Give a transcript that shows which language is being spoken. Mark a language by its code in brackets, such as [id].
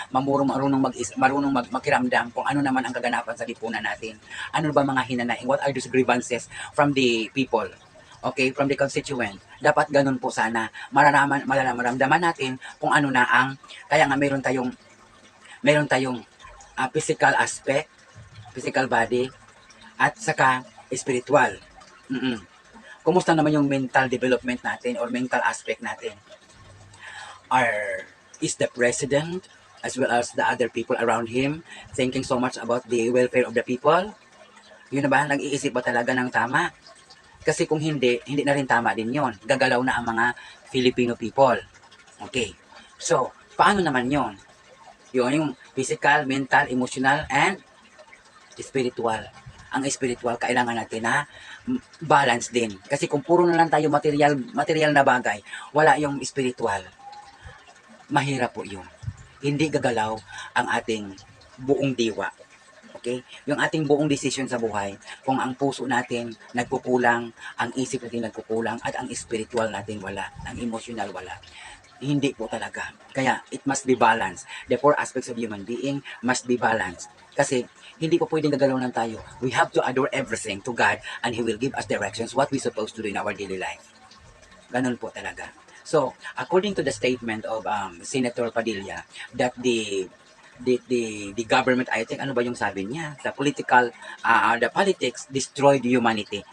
[tl] Marunong magkiramdam kung ano naman ang kaganapan sa lipunan natin. Ano ba mga hinanaing? [en] What are those grievances from the people? Okay, from the constituent. [tl] Dapat ganun po sana. Maramdaman natin kung ano na ang, kaya nga meron tayong physical aspect, physical body, at saka spiritual. Kumusta naman yung mental development natin or mental aspect natin? [en] Is the president as well as the other people around him thinking so much about the welfare of the people? [tl] Yun na ba? Nag-iisip ba talaga ng tama? Kasi kung hindi na rin tama din yon. Gagalaw na ang mga Filipino people. Okay. So, paano naman yon? Yun, yung physical, mental, emotional, and spiritual. Ang spiritual, kailangan natin na balance din. Kasi kung puro na lang tayo material na bagay, wala yung spiritual, mahirap po yun. Hindi gagalaw ang ating buong diwa. Okay? Yung ating buong decision sa buhay, kung ang puso natin nagkukulang, ang isip natin nagkukulang, at ang spiritual natin wala, ang emotional wala. Hindi po talaga. Kaya, [en] it must be balanced. The four aspects of human being must be balanced. [tl] Kasi, hindi po pwedeng gagalaw ng tayo. [en] We have to adore everything to God and He will give us directions what we supposed to do in our daily life. [tl] Ganun po talaga. [en] So, according to the statement of Senator Padilla, that the government, I think, [tl] ano ba yung sabi niya? [en] The politics destroyed humanity.